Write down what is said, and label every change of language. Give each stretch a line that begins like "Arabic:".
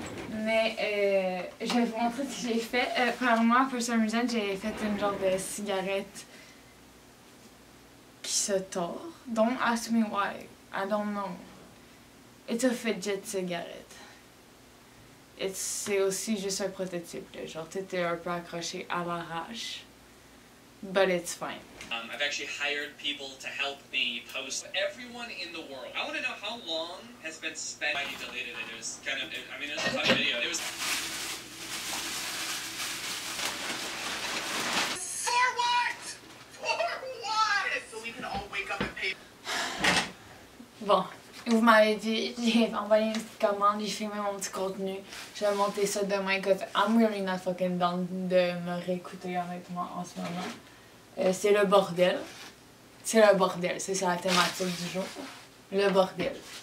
French: Mais je vais vous montrer ce que j'ai fait. Premièrement,
English: for some reason,
French: j'ai fait une genre de cigarette qui se tord.
English: Don't ask me why. I don't know. It's a fidget cigarette.
French: C'est aussi juste un prototype, là. Genre, tout est un peu accroché à l'arrache.
English: But it's fine. I've actually hired people to help me post everyone in the world. I want to know how long has been spent. I deleted it. It was kind of, I mean, it was a funny video. It was. For what? For what? So we can all wake up and pay.
French: Bon, vous m'avez dit, j'ai envoyé une petite commande, j'ai filmé mon petit contenu. Je vais monter ça demain,
English: cause I'm really not fucking down
French: de me réécouter honnêtement en ce moment. C'est le bordel. C'est le bordel, c'est la thématique du jour. Le bordel.